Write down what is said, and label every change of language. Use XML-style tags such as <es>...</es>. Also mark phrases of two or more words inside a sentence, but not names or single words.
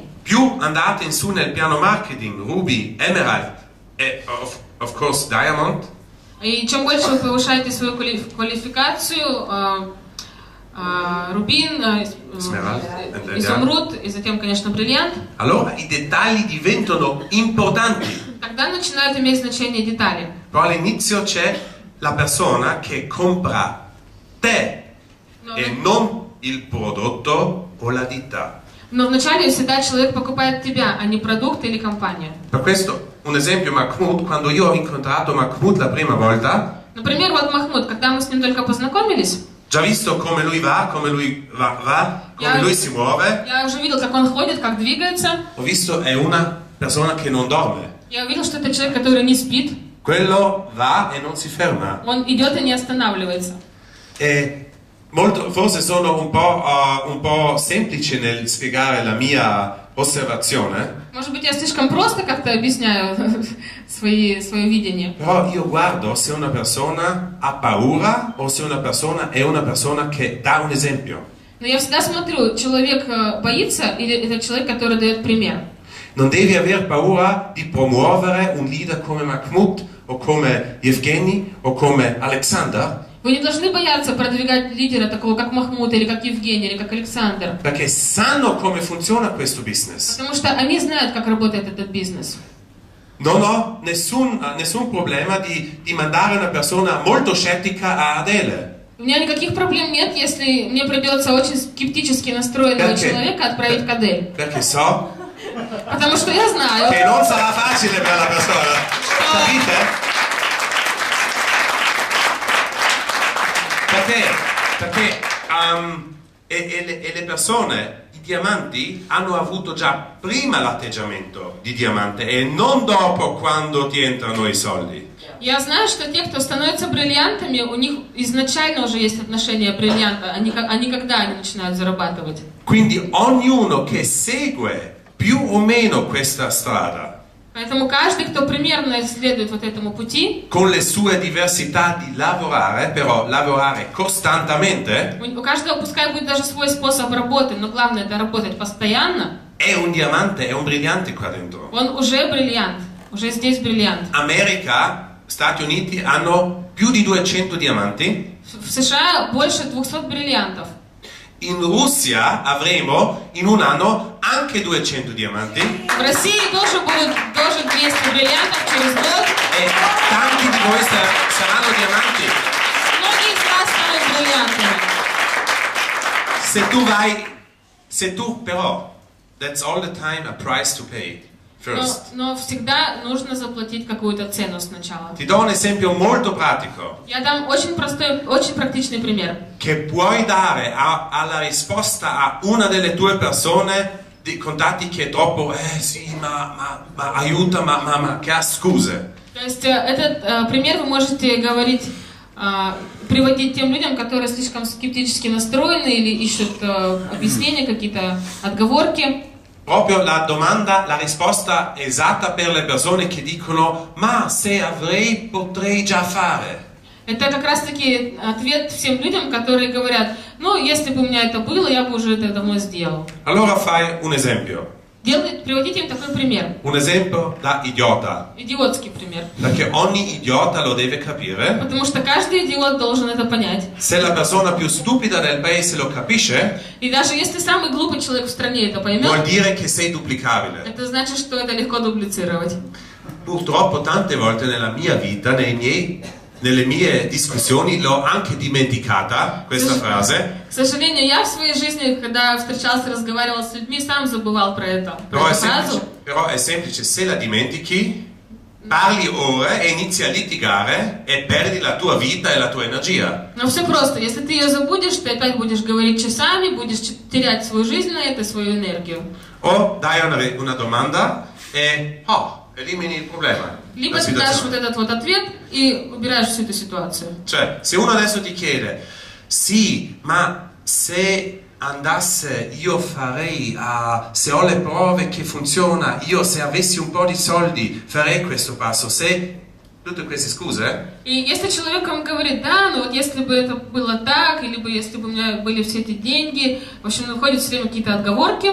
<it>Più andate in su nel piano marketing, Ruby, Emerald e</it> <en>of course</en> <it>Diamond,</it> <ru>И чем больше вы повышаете свою квалификацию, рубин, Смеральд, изумруд и затем, конечно, бриллиант,</ru> <it>allora i dettagli diventano importanti.</it> <ru>тогда начинают иметь значение детали.</ru> <it>Però all'inizio c'è la persona che compra te e non il prodotto o la ditta.</it> <ru>Но вначале всегда человек покупает тебя, а не продукт или компания.</ru> <it>Per questo, un esempio, Mahmoud, quando io ho incontrato Mahmoud la prima volta,</it> <ru>Например, вот Махмуд, когда мы с ним только познакомились,</ru> <it>già visto come lui va, come lui come lui si muove,</it> <ru>я уже видел, как он ходит, как двигается.</ru> <it>ho visto è una persona che non dorme.</it> <ru>Я увидел, что это человек, который не спит.</ru> <it>Quello va e non si ferma.</it> <ru>Он идет и не останавливается.</ru> <it>E forse sono un po' semplice nel spiegare la mia osservazione,</it> <ru>Может быть, я слишком просто как-то объясняю свое видение.</ru> <it>però io guardo se una persona ha paura o se una persona è una persona che dà un esempio.</it> <ru>Но я всегда смотрю, человек боится или это человек, который дает пример.</ru> <it>Non devi aver paura di promuovere un leader come Mahmoud o come Evgeny o come Alexander,</it> <ru>Вы не должны бояться продвигать лидера такого, как Махмуд, или как Евгений, или как Александр.</ru> <it>perché sanno come funziona questo business.</it> <ru>Потому что они знают, как работает этот бизнес.</ru> <it>Non ho nessun problema di mandare una persona molto scettica a Adele.</it> <ru>У меня никаких проблем нет, если мне придется очень скептически настроенного человека отправить к Адель.</ru> <it>Perché so</it> <ru>Потому что я знаю,</ru> <it>che non sarà facile per la persona. Capite? Perché e le persone, i diamanti, hanno avuto già prima l'atteggiamento di diamante e non dopo quando ti entrano i soldi.</it> <ru>я знаю, что те, кто становятся бриллиантами, у них изначально уже есть отношение бриллианта, а не когда они начинают зарабатывать.</ru> <it>Quindi ognuno che segue più o meno questa strada,</it> <ru>Поэтому каждый, кто примерно следует вот этому пути,</ru> <it>con le sue diversità di lavorare, però lavorare costantemente,</it> <ru>у каждого пускай будет даже свой способ работы, но главное это работать постоянно,</ru> <it>è un diamante, è un brillante qua dentro.</it> <ru>Он уже бриллиант, уже здесь бриллиант.</ru> <it>America, Stati Uniti hanno più di 200 diamanti.</it> <ru>В США больше 200 бриллиантов.</ru> <it>In Russia avremo in un anno anche 200 diamanti.</it> <ru>В России тоже будут тоже 200 бриллиантов через год.</ru> <it>E tanti di voi saranno diamanti.</it> <ru>Многие из вас станут бриллиантами.</ru> <it>Se tu però,</it> <en>that's all the time a price to pay first.</en> <ru>Но всегда нужно заплатить какую-то цену сначала.</ru> <it>Ti do un esempio molto pratico.</it> <ru>Я dam очень простой, очень практичный пример.</ru> <it>Che puoi dare alla risposta a una delle tue persone di contatti che è troppo, sì, ma aiuta, ma che ha scuse.</it> <ru>То есть этот пример вы можете говорить, приводить тем людям, которые слишком скептически настроены или ищут объяснения, какие-то отговорки.</ru> <it>Proprio la domanda, la risposta esatta per le persone che dicono ma se avrei potrei già fare.</it> <ru>Это как раз-таки ответ всем людям, которые говорят, ну, если бы у меня это было, я бы уже это давно сделал.</ru> <it>Allora fai un esempio.</it> <ru>Приводите им такой пример.</ru> <it>Un esempio da idiota.</it> <ru>Идиотский пример.</ru> <it>Perché ogni idiota lo deve capire.</it> <ru>Потому что каждый идиот должен это понять.</ru> <it>Se la persona più stupida del paese lo capisce,</it> <ru>И даже если самый глупый человек в стране это</ru> <it>vuol</it> <ru>поймет,</ru> <it>dire che sei duplicabile.</it> <ru>это значит, что это легко дублицировать.</ru> <it>Purtroppo tante volte nella mia vita, nelle mie discussioni, l'ho anche dimenticata questa frase.</it> <ru>К сожалению, я в своей жизни, когда встречался, разговаривал с людьми, сам забывал про эту фразу.</ru> <it>Però è semplice, se la dimentichi, parli ore e inizi a litigare e perdi la tua vita e la tua energia.</it> <ru>Но все просто. Если ты ее забудешь, ты опять будешь говорить часами, будешь терять свою жизнь на это, свою энергию.</ru> <it>O dai una domanda e elimini il problema.</it> <ru>Либо ты дашь вот этот вот ответ и убираешь всю эту ситуацию.</ru> <it>Cioè, se uno adesso ti chiede, sì, ma se andasse io farei, se ho le prove che funziona, io se avessi un po' di soldi farei questo passo, se tutte queste scuse.</it> <ru>И если человек вам говорит, да, ну вот если бы это было так, или бы если бы у меня были все эти деньги, в общем, находят все время какие-то отговорки.</ru>